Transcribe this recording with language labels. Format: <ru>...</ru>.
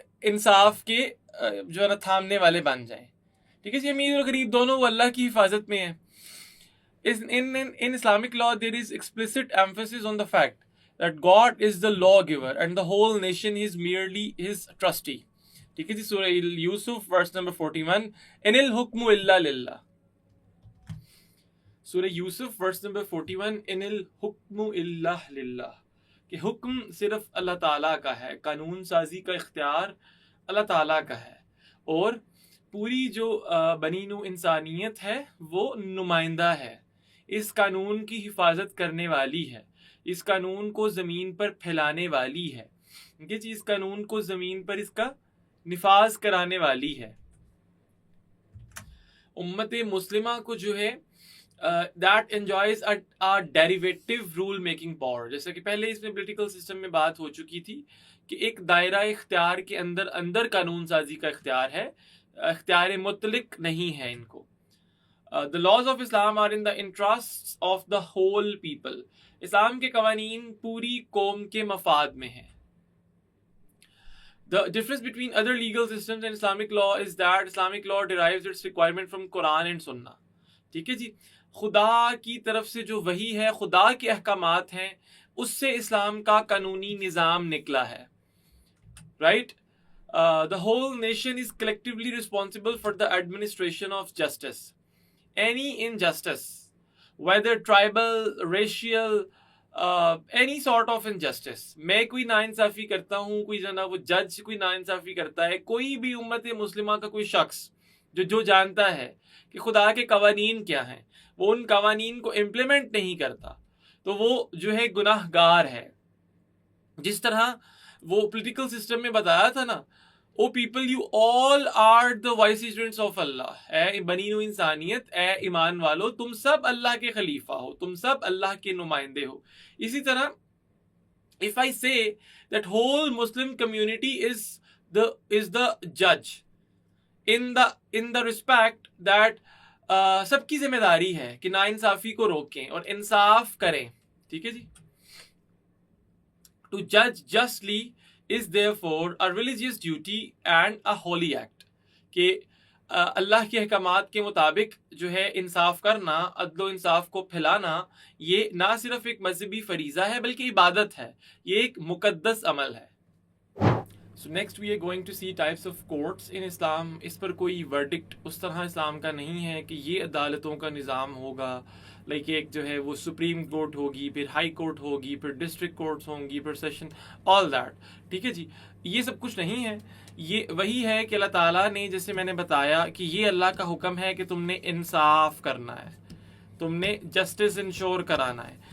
<ur>انصاف کے جو ہے نا تھامنے والے بن جائیں. ٹھیک ہے جی. امیر اور غریب دونوں وہ اللہ کی حفاظت میں ہیں.</ur> <en>In Islamic law there is explicit emphasis on the fact that God is the lawgiver and the whole nation is merely his trustee.</en> <ur>ٹھیک ہے جی. سورہ یوسف ورس نمبر 41</ur> <ar>ان الحکم الا للہ.</ar> <ur>سورہ یوسف ورس نمبر 41</ur> <ar>ان الحکم الا للہ</ar> <ur>کہ حکم صرف اللہ تعالیٰ کا ہے, قانون سازی کا اختیار اللہ تعالیٰ کا ہے, اور پوری جو بنی نوع انسانیت ہے وہ نمائندہ ہے, اس قانون کی حفاظت کرنے والی ہے, اس قانون کو زمین پر پھیلانے والی ہے, کہ اس قانون کو زمین پر اس کا نفاذ کرانے والی ہے. امت مسلمہ کو جو ہے</ur> <en>that enjoys a derivative rule making power.</en> <ur>جیسا کہ پہلے اس میں پولیٹیکل سسٹم میں بات ہو چکی تھی کہ ایک دائرہ اختیار کے اندر قانون سازی کا اختیار ہے, اختیار مطلق نہیں ہے ان کو.</ur> <en>The laws of Islam are in the interests of the whole people.</en> <ur>اسلام کے قوانین پوری قوم کے مفاد میں ہیں.</ur> <en>The difference between other legal systems and Islamic law is that Islamic law derives its requirement from Quran and Sunnah.</en> <ur>ٹھیک ہے جی. خدا کی طرف سے جو وحی ہے, خدا کے احکامات ہیں, اس سے اسلام کا قانونی نظام نکلا ہے.</ur> <en>Right? The whole nation is collectively responsible for the administration of justice. Any injustice, whether tribal, racial, any sort of injustice.</en> <ur>میں کوئی ناانصافی کرتا ہوں, کوئی جناب وہ جج کوئی ناانصافی کرتا ہے, کوئی بھی امت مسلمہ کا کوئی شخص جو جانتا ہے کہ خدا کے قوانین کیا ہیں, وہ ان قوانین کو امپلیمنٹ نہیں کرتا, تو وہ جو ہے گناہ گار ہے. جس طرح وہ پولیٹیکل سسٹم میں بتایا تھا نا,</ur> <en>O people you all are the voice agents of Allah.</en> <ur>اے بنی نوع انسانیت, اے ایمان والو, تم سب اللہ کے خلیفہ ہو, تم سب اللہ کے نمائندے ہو. اسی طرح</ur> <en>if I say that whole Muslim community is the judge in the respect that</en> <ur>سب کی ذمہ داری ہے کہ ناانصافی کو روکیں اور انصاف کریں. ٹھیک ہے جی.</ur> <en>To judge justly is therefore a religious duty and a holy act.</en> <ur>کہ اللہ کے احکامات کے مطابق جو ہے انصاف کرنا, عدل و انصاف کو پھیلانا, یہ نہ صرف ایک مذہبی فریضہ ہے بلکہ عبادت ہے, یہ ایک مقدس عمل ہے.</ur> <en>So next we are going to see types of courts in Islam.</en> <ur>اس پر کوئی verdict اس طرح اسلام کا نہیں ہے کہ یہ عدالتوں کا نظام ہوگا, لائک ایک جو ہے وہ سپریم کورٹ ہوگی, پھر ہائی کورٹ ہوگی, پھر ڈسٹرکٹ کورٹس ہوں گی, پھر سیشن,</ur> <en>All that.</en> <ur>ٹھیک ہے جی. یہ سب کچھ نہیں ہے. یہ وہی ہے کہ اللہ تعالیٰ نے, جیسے میں نے بتایا کہ یہ اللہ کا حکم ہے کہ تم نے انصاف کرنا ہے, تم نے جسٹس انشور کرانا ہے.</ur>